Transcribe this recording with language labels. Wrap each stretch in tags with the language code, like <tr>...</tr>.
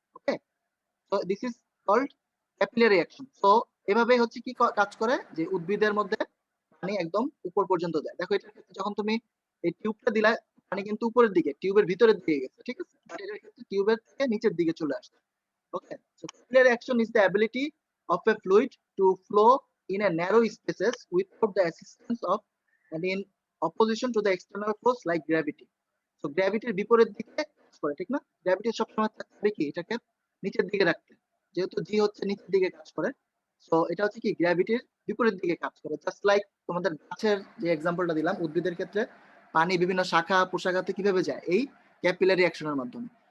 <en>Okay, so this is called capillary action.</en> <bn>So এভাবে হচ্ছে কি কাজ করে, যে উদ্ভিদের মধ্যে পানি একদম উপর পর্যন্ত যায়। দেখো এটার ক্ষেত্রে যখন তুমি এই টিউবটা দিলা, পানি কিন্তু উপরের দিকে, টিউবের ভিতরের দিকে গেছে। ঠিক আছে, বাট এটার ক্ষেত্রে টিউবের থেকে নিচের দিকে চলে আসছে।</bn> <en>Okay, so capillary action is the ability of a fluid to flow in a narrow spaces without the assistance of and in opposition to the external force like gravity.</en> <bn>So গ্র্যাভিটির বিপরীত দিকে কাজ করে, ঠিক না? গ্র্যাভিটি সবসময় থাকবে কি, এটাকে নিচের দিকে রাখতে, যেহেতু জি হচ্ছে নিচের দিকে কাজ করে, সো এটা হচ্ছে কি গ্র্যাভিটির বিপরীত দিকে কাজ করে। জাস্ট লাইক তোমাদের গাছের যে এক্সাম্পলটা দিলাম, উদ্ভিদের ক্ষেত্রে পানি বিভিন্ন শাখা প্রশাখাতে কিভাবে যায়, এই ক্যাপিলারি অ্যাকশনের মাধ্যমে।</bn>